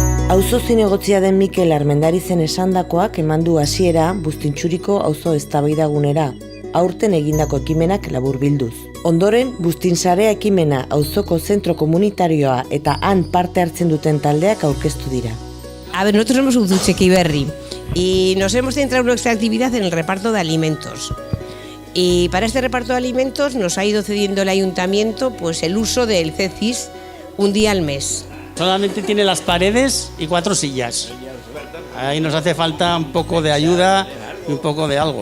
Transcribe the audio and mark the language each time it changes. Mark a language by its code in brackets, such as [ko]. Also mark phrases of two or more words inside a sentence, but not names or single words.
[eu] Auzo zinegotzia den Mikel Armendarizen esandakoak eman du hasiera Bustintxuriko auzo eztabaidagunera, aurten egindako ekimenak laburbilduz. Ondoren, Bustinsarea ekimena auzoko zentro komunitarioa eta han parte hartzen duten taldeak aurkeztu dira. [es] A ver, nosotros somos un Zuchequiberri y nos hemos centrado en nuestra actividad en el reparto de alimentos. Y para este reparto de alimentos nos ha ido cediendo el ayuntamiento pues el uso del CECIS un día al mes. Solamente tiene las paredes y 4 sillas. Ahí nos hace falta un poco de ayuda y un poco de algo.